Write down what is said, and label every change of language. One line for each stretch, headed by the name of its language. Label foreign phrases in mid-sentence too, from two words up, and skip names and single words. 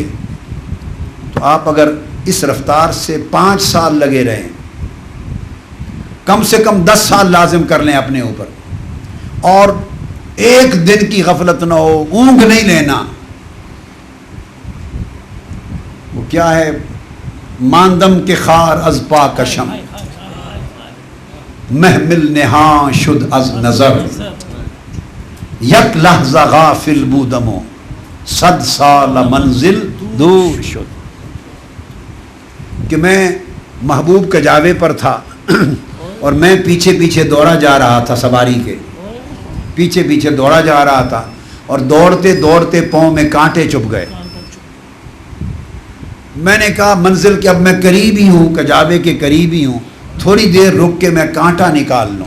Urdu: تو آپ اگر اس رفتار سے 5 سال لگے رہیں، کم سے کم 10 سال لازم کر لیں اپنے اوپر، اور ایک دن کی غفلت نہ ہو، اونگ نہیں لینا. وہ کیا ہے؟
Persian: ماندم کے خار از پا کشم، محمل نہاں شد از نظر، یک لحظہ غافل بودمو 100 سال منزل دور شد.
Urdu: کہ میں محبوب کجاوے پر تھا اور میں پیچھے پیچھے دوڑا جا رہا تھا، سواری کے پیچھے پیچھے دوڑا جا رہا تھا، اور دوڑتے دوڑتے پاؤں میں کانٹے چبھ گئے. میں نے کہا منزل کے اب میں قریب ہی ہوں، کجاوے کے قریب ہی ہوں، تھوڑی دیر رک کے میں کانٹا نکال لوں.